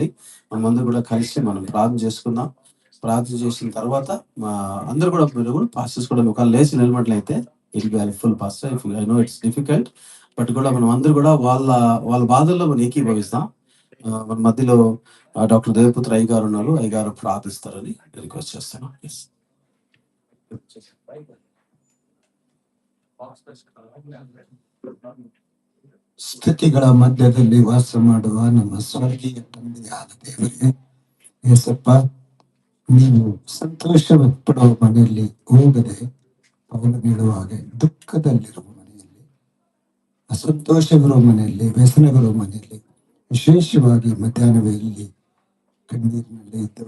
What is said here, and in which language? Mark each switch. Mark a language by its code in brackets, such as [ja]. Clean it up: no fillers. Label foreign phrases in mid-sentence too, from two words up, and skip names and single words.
[te] మనమందరూ కూడా కలిసి మనం ప్రార్థన చేసుకుందాం. ప్రార్థన చేసిన తర్వాత అందరూ కూడా మీరు కూడా పాస్టర్స్ కూడా ఒకవేళ లేచి నిలబడినట్లయితే [en] it be helpful pastor. I know it's difficult, but [te] కూడా మనం అందరూ కూడా వాళ్ళ బాధల్లో మనం ఏకీభవిస్తాం. మన మధ్యలో డాక్టర్ దేవపుత్ర అయ్య గారు ఉన్నారు, అయ్య గారు ప్రార్థిస్తారని రిక్వెస్ట్ చేస్తాను. [kn] ಸ್ಥಿತಿಗಳ ಮಧ್ಯದಲ್ಲಿ ವಾಸ ಮಾಡುವ ನಮ್ಮ ಸ್ವರ್ಗೀಯ ತಂದೆಯಾದ ದೇವರೇ, ಏಸಪ್ಪ, ನೀವು ಸಂತೋಷ ಪಡುವ ಮನೆಯಲ್ಲಿ ಹೋಗದೆ ಪೌಲ ನೀಡುವ ಹಾಗೆ ದುಃಖದಲ್ಲಿರುವ ಮನೆಯಲ್ಲಿ, ಅಸಂತೋಷವಿರುವ ಮನೆಯಲ್ಲಿ, ವ್ಯಸನವಿರುವ ಮನೆಯಲ್ಲಿ, ವಿಶೇಷವಾಗಿ ಮಧ್ಯಾಹ್ನ ವೇಳೆಯಲ್ಲಿ ಕಣ್ಣೀರಿನಲ್ಲಿ ಇದ್ದರು.